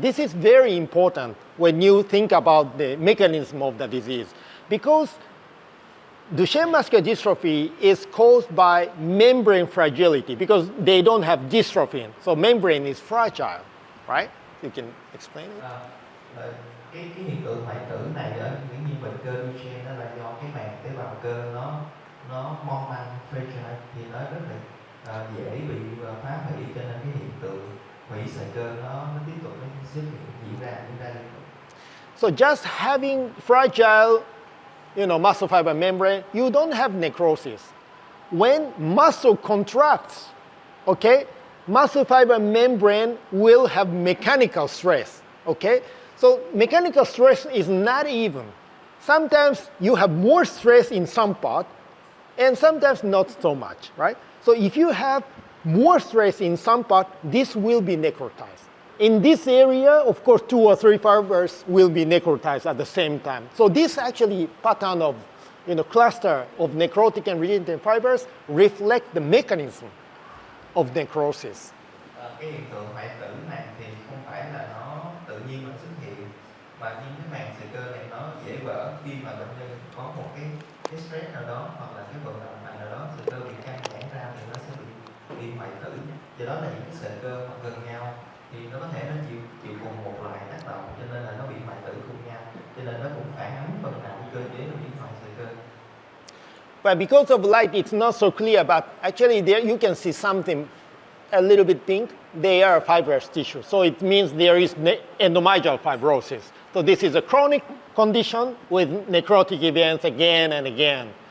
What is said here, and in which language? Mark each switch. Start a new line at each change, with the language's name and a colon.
English: This is very important when you think about the mechanism of the disease, because Duchenne muscular dystrophy is caused by membrane fragility because they don't have dystrophin. So membrane is fragile, right? You can explain it?
Vietnamese: Cái hiện tượng hoại tử này ở những như bệnh cơ Duchenne đó là do cái màng tế bào cơ nó mong manh fragile, thì nó rất là dễ bị phá hủy, cho nên cái hiện tượng hủy sợi cơ nó tiếp tục nó xuất hiện diễn ra liên tục.
English: So just having fragile, muscle fiber membrane, you don't have necrosis. When muscle contracts, okay, muscle fiber membrane will have mechanical stress, okay? So mechanical stress is not even. Sometimes you have more stress in some part, and sometimes not so much, right? So if you have more stress in some part, this will be necrotized. In this area, of course, 2 or 3 fibers will be necrotized at the same time. So this actually pattern of cluster of necrotic and regenerative fibers reflect the mechanism of necrosis.
Vietnamese: Cái hiện tượng hoại tử này thì không phải là nó tự nhiên nó xuất hiện, mà những cái màng sợi cơ này nó dễ vỡ khi mà bệnh nhân có một cái stress nào đó, hoặc là cái vận động mạnh nào đó, sợi cơ bị căng giãn ra thì nó sẽ bị hoại tử. Do đó là những cái sợi cơ mà gần nhau thì nó có thể nó chịu cùng một loại tác động, cho nên là nó bị hoại tử cùng nhau, cho nên nó cũng phản ánh phần nào cái cơ chế nó biến hoại sợi cơ.
English: But because of light, it's not so clear, but actually there you can see something a little bit pink. They are fibrous tissue. So it means there is endomygeal fibrosis. So this is a chronic condition with necrotic events again and again.